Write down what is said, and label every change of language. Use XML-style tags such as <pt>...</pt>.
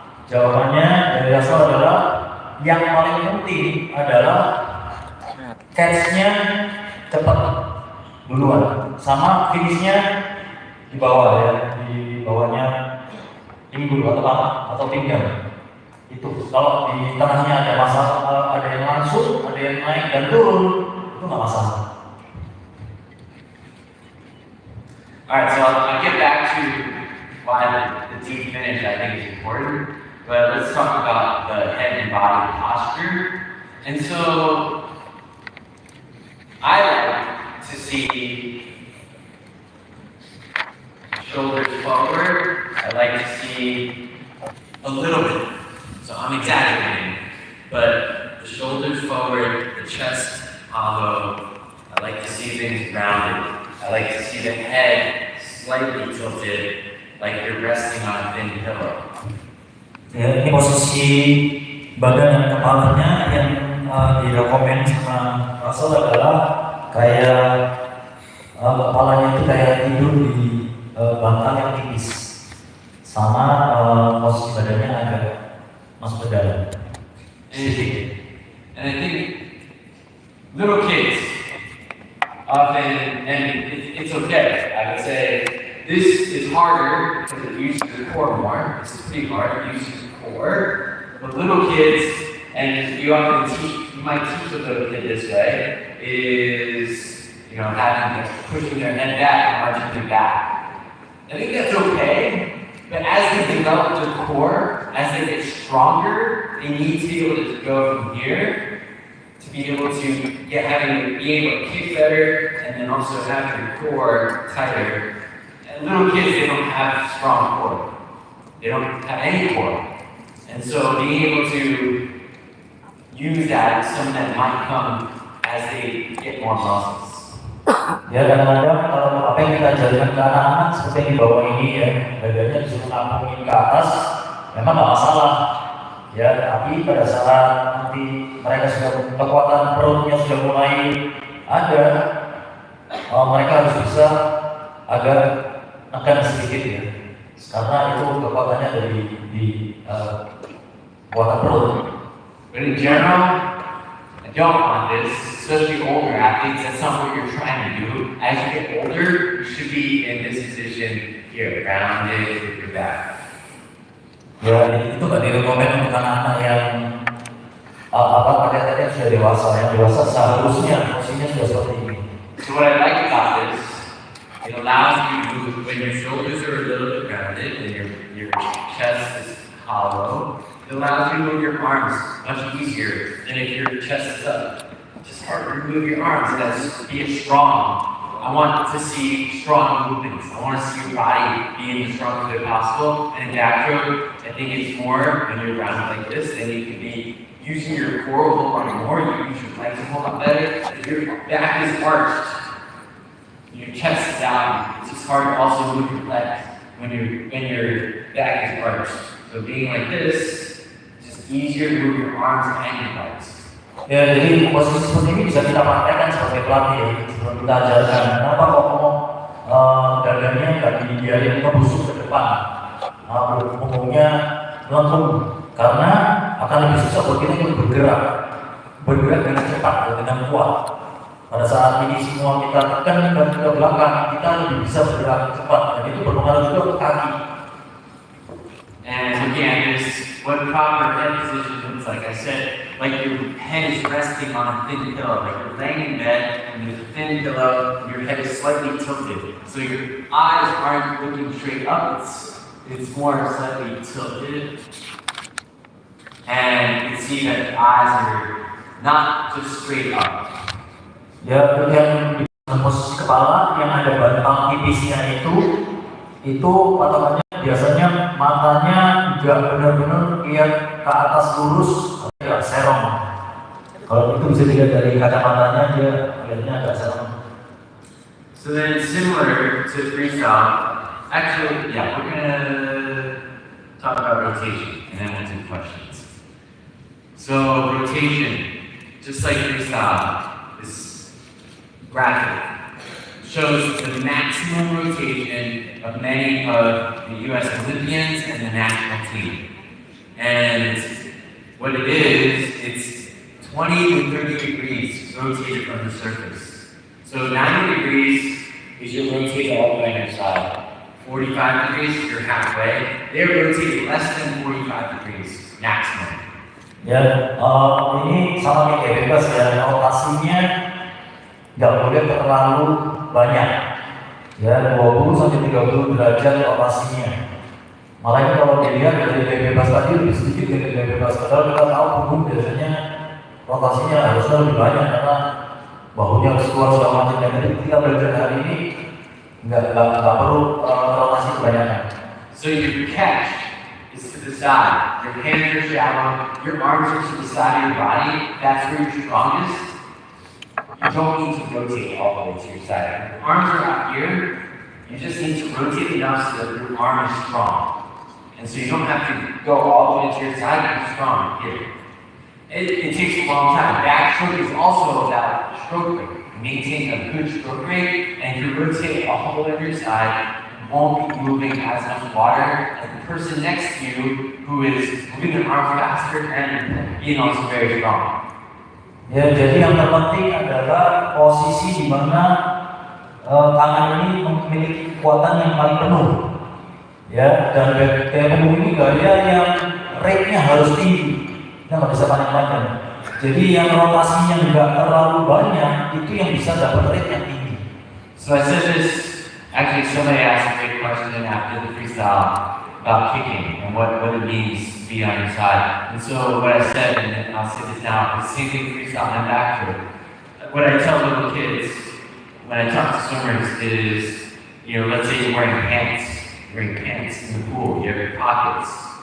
<id>Jawabannya dari Russel adalah yang paling penting adalah catch-nya cepat duluan, sama finishnya di bawah ya, di bawahnya pinggul atau apa atau pinggang. Itu kalau di tengahnya ada masalah, ada yang langsung, ada yang naik dan turun, itu nggak masalah.</id> <en>Alright, so I'll get back to why the deep finish I think is important, but let's talk about the head and body posture. And so I like to see shoulders forward. I like to see a little bit. So I'm exaggerating, but the shoulders forward, the chest hollow. I like to see things rounded. I like to see the head slightly tilted, like you're resting on a thin pillow.</en> <id>Ya, ini posisi badan dan kepalanya yang direkomend sama Russel adalah kayak kepalanya itu kayak tidur di bantal yang tipis, sama posisi badannya agak masuk ke dalam.</id> <en>And I think little kids often, and it's okay, I would say, this is harder because it uses the core more. This is pretty hard, it uses the core. But little kids, and you often teach, you might teach a little kid this way, is, having pushing their head back and arching their back. I think that's okay, but as they develop their core, as they get stronger, they need to be able to go from here to be able to be able to kick better, and then also have your core tighter. And little kids, they don't have strong core. They don't have any core. And so being able to use that, some of that might come as they get more muscles.</en> <id>Ya kadang-kadang kalau apa yang kita ajarkan ke anak-anak seperti yang di bawah ini ya, dadanya disuruh nampungin ke atas, memang nggak masalah. Ya, tapi pada saat nanti mereka sudah kekuatan perutnya sudah mulai ada, mereka harus bisa agak nekan sedikit ya, karena itu kekuatannya di kekuatan perut.</id> <en>But in general, I don't want this, especially older athletes. That's not what you're trying to do. As you get older, you should be in this position here, grounded with your back.</en> <id>Ya, itu nggak direkomend untuk anak-anak yang pada sudah dewasa. Yang dewasa seharusnya posisinya sudah seperti ini.</id> <en>So what I like about this, it allows you to move when your shoulders are a little bit grounded and your chest is hollow. It allows you to move your arms much easier than if your chest is up. It's harder to move your arms. That's being strong. I want to see strong movements. I want to see your body being the strongest way possible. And in back stroke, I think it's more when you're grounded like this, then you can be using your core a whole lot more. You use your legs a whole lot better. If your back is arched, your chest is down. It's just hard to also move your legs when your back is arched. So being like this, it's just easier to move your arms and your legs.</en> <id>Ya, jadi posisi seperti ini bisa kita praktekkan sebagai pelatih ya, sebelum kita ajarkan. Kenapa kok dadanya nggak dibiarin ngebusuk ke depan, punggungnya melengkung, karena akan lebih susah buat kita untuk bergerak dengan cepat, dengan kuat. Pada saat ini semua kita tekan ke belakang, kita lebih bisa bergerak cepat, dan itu berpengaruh juga ke kaki.</id> <en>And again, this what proper head position looks like. I said, like your head is resting on a thin pillow, like you're laying in bed and there's a thin pillow, and your head is slightly tilted. So your eyes aren't looking straight up, it's more slightly tilted. And you can see that the eyes are not just straight up.</en> <id>Ya, kemudian di posisi kepala yang ada bentang tipisnya itu patokannya biasanya matanya nggak benar-benar lihat ke atas lurus, agak serong. Kalau itu bisa dilihat dari kacamatanya, dia lihatnya agak serong.</id> <en>So then, similar to freestyle, actually, yeah, we're gonna talk about rotation and then we'll do questions. So rotation, just like freestyle, is graphic. Shows the maximum rotation of many of the U.S. Olympians and the national team. And what it is, it's 20 to 30 degrees rotated from the surface. So 90 degrees is you're rotated all the way on your side. 45 degrees, you're halfway. They're rotated less than 45 degrees maximum.</en> <id>Ya, ini sama kayak bebas ya, rotasinya nggak boleh terlalu banyak, ya 20 sampai 30 derajat rotasinya. Makanya kalau dilihat dari gaya bebas tadi lebih sedikit dari gaya bebas, padahal kita tahu punggung biasanya rotasinya harusnya lebih banyak karena bahunya harus keluar segala macam. Dan jadi kita belajar hari ini nggak perlu rotasi kebanyakan.</id> <en>So your catch is to the side, your hands are shallow, your arms are to the side of your body. That's where you're strongest. You don't need to rotate all the way to your side. If your arms are out here, you just need to rotate enough so that your arm is strong. And so you don't have to go all the way to your side, you're strong here. It takes a long time. Backstroke is also about stroke rate. Maintain a good stroke rate, and if you rotate all the way to your side, you won't be moving as much water as the person next to you who is moving their arm faster and being also very strong.</en> <id>Ya, jadi yang terpenting adalah posisi di mana tangan ini memiliki kekuatan yang paling penuh. Ya, dan gaya punggung ini gaya yang rate-nya harus tinggi. Kita nggak bisa panik-panikan. Jadi yang rotasinya nggak terlalu banyak, itu yang bisa dapat rate yang tinggi.</id> <en>So I said this, actually somebody asked a great question after the freestyle. about kicking and what it means to be on your side. And so what I said, and I'll say this now, the same thing freestyle and back to it. What I tell little kids when I talk to swimmers is, let's say you're wearing pants in the pool, you have your pockets.</en>